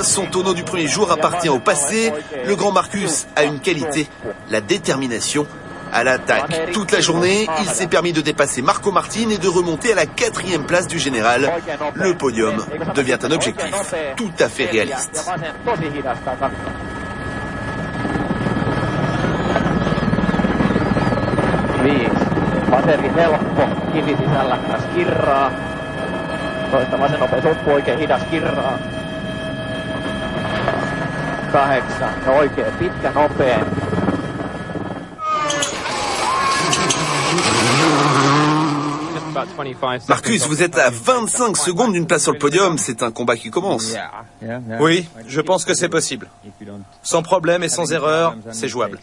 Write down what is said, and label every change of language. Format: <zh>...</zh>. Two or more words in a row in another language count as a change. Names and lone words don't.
<fr>Son tonneau du premier jour appartient au passé. Le grand Marcus a une qualité, la détermination. À l'attaque toute la journée, il s'est permis de dépasser Marco Martin et de remonter à la 4e place du général. Le podium devient un objectif tout à fait réaliste.</fr> <fi>Pateri helppo, kivi sisällä, skirraa. Toista vasen nopeus uppu, oikein hidas skirraa. 8, oikein pitkä nopea.</fi> <fr>Marcus, vous êtes à 25 secondes d'une place sur le podium, c'est un combat qui commence. Oui, je pense que c'est possible. Sans problème et sans erreur, c'est jouable.</fr>